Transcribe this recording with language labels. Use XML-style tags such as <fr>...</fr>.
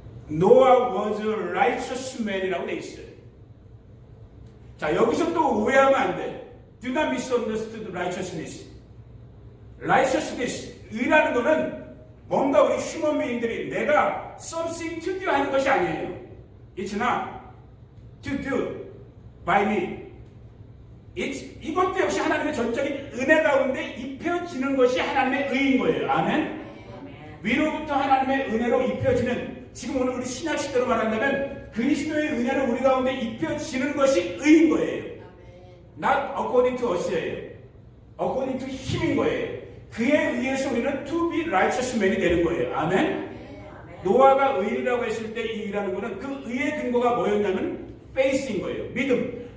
<en>Noah was a righteous man이라고</en> <ko>돼 있어요. 자, 여기서 또 오해하면 안 돼.</ko> <en>Do not misunderstand righteousness.</en> <ko>righteousness, 의라는 거는 뭔가 우리 휴먼being들이 내가</ko> <en>something to do</en> <ko>하는 것이 아니에요.</ko> <en>It's not to do by me.</en> <ko>이것도 역시 하나님의 전적인 은혜 가운데 입혀지는 것이 하나님의 의인 거예요. 아멘? 위로부터 하나님의 은혜로 입혀지는, 지금 오늘 우리 신약 시대로 말한다면 그리스도의 은혜로 우리 가운데 입혀지는 것이 의인 거예요.</ko> <en>Not according to us예요. according to</en> <ko>힘인 거예요. 그에 의해서 우리는</ko> <en>to be righteous man</en> <ko>이 되는 거예요. 아멘? 노아가 의라고 했을 때 이 의라는 거는 그 의의 근거가 뭐였냐면 faith인 거예요. 믿음.</ko>